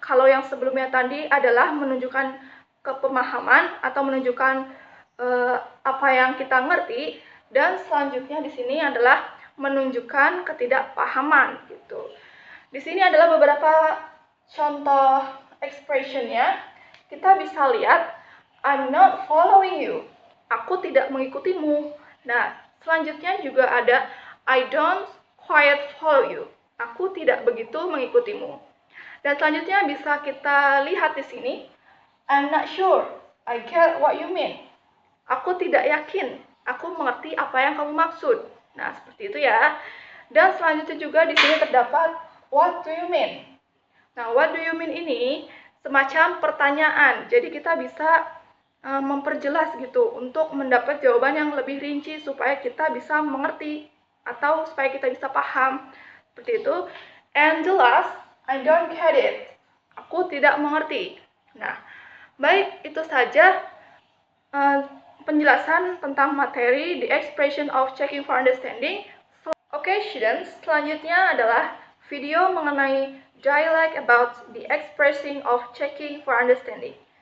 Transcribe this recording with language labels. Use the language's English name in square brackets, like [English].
[Indonesian] Kalau yang sebelumnya tadi adalah menunjukkan kepemahaman atau menunjukkan apa yang kita ngerti, dan selanjutnya di sini adalah menunjukkan ketidakpahaman gitu. Di sini adalah beberapa contoh expressionnya. Kita bisa lihat, [English] I'm not following you. [Indonesian] Aku tidak mengikutimu. Nah, selanjutnya juga ada [English] I don't quite follow you. [Indonesian] Aku tidak begitu mengikutimu. Dan selanjutnya bisa kita lihat di sini, [English] I'm not sure. I get what you mean. [Indonesian] Aku tidak yakin. Aku mengerti apa yang kamu maksud. Nah, seperti itu ya. Dan selanjutnya juga di sini terdapat [English] what do you mean. [Indonesian] Nah, [English] what do you mean [Indonesian] ini semacam pertanyaan. Jadi kita bisa memperjelas gitu untuk mendapat jawaban yang lebih rinci supaya kita bisa mengerti atau supaya kita bisa paham. Seperti itu. [English] And the last, I don't get it. [Indonesian] Aku tidak mengerti. Nah, baik, itu saja penjelasan tentang materi the expression of checking for understanding. [English] Okay, students, [Indonesian] selanjutnya adalah video mengenai dialect about the expressing of checking for understanding.